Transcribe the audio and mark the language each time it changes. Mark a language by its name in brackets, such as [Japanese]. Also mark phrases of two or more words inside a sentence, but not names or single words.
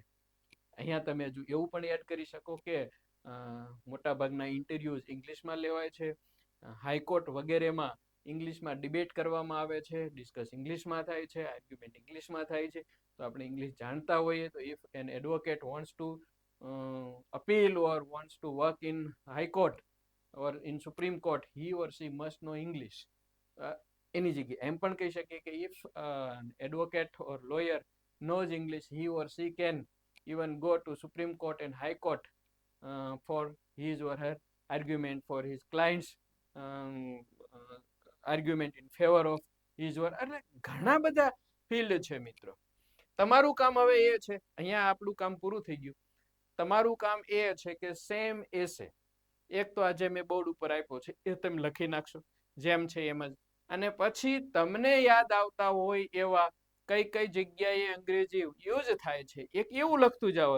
[Gujarati] અહીંયા તમે હજુ એવું પણ એડ કરી શકો કે મોટાભાગના ઇન્ટરવ્યુઝ ઇંગ્લિશમાં લેવાય છે. હાઈકોર્ટ વગેરેમાં ઇંગ્લિશમાં ડિબેટ કરવામાં આવે છે, ડિસ્કસ ઇંગ્લિશમાં થાય છે, આર્ગ્યુમેન્ટ ઇંગ્લિશમાં થાય છે. તો આપણે ઇંગ્લિશ જાણતા હોઈએ તો [English] if an advocate wants to appeal or wants to work in high court or in supreme court, he or she must know English. [Gujarati] એની જગ્યાએ એમ પણ કહી શકીએ કે [English] if advocate or lawyer knows English, he or she can even go to Supreme Court and High Court for his or her argument, for his client's argument in favor of his or [Gujarati] એટલે ઘણા બધા ફિલ્ડ છે મિત્રો. તમારું કામ હવે એ છે, અહીંયા આપણું કામ પૂરું થઈ ગયું. તમારું કામ એ છે કે [English] same essay [Gujarati] એક તો આજે મેં બોર્ડ ઉપર આપ્યો છે એ તમે લખી નાખશો જેમ છે એમ જ. અને પછી તમને યાદ આવતા હોય એવા કઈ કઈ જગ્યાએ અંગ્રેજી યુઝ થાય છે એક એવું લખતું જવાનું.